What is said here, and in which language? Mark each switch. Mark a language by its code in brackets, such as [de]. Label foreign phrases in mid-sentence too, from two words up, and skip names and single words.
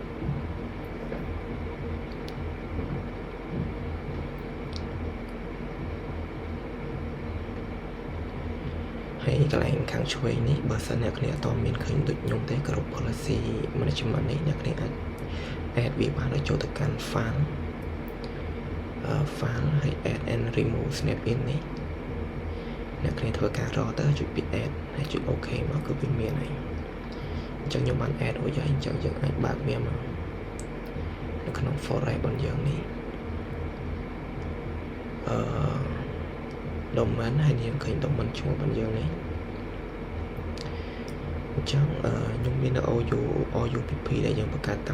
[km] ហើយកន្លែងខាងឆ្វេងនេះបើសិនអ្នកគ្នាអត់មានឃើញដូចខ្ញុំទេក្រុម [en] policy management [km] នេះអ្នកគ្នាអាច add វាបានឲ្យចូលទៅកាន់ file ហើយ [en] add and remove snap in [km] នេះអ្នកគ្នាធ្វើការរកទៅចុចពី add ហើយចុច OK មកគឺវាមានហើយអញ្ចឹងខ្ញុំបាន add រួចហើយអញ្ចឹងយើងអាចបើកវាមកនៅក្នុង folder របស់យើងនេះ domain ហើយយើងឃើញ domain ឈ្មោះរបស់យើងនេះអញ្ចឹងខ្ញុំមាននៅ OUPP ដែលយើងបង្កើតតាំង